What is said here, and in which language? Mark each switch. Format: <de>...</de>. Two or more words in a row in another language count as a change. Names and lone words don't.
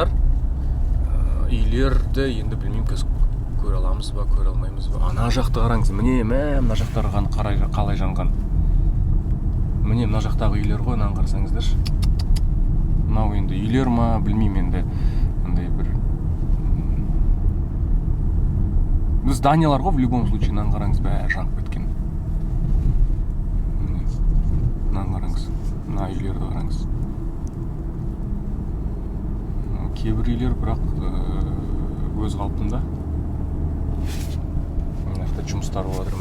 <kk>Үйлерді енді білмеймін, көре аламыз ба, көре алмаймыз ба. Ана жақты қараңыз, міне мына жақтарға қалай жанған. Міне мына жақтағы үйлер ғой, мынаны қарасаңыздар. Мынау енді үйлер ма, білмеймін енді. Андай бір зданиялар ғой,</kk> <ru>в любом случае,</ru> <kk>мынаны қараңыз, бәрі жанып кеткен. Мынаны қараңыз, мына үйлерді қараңыз. Кейбір үйлер бірақ өз қалпында. Мына жақта жұмыстар болып жатыр.</kk>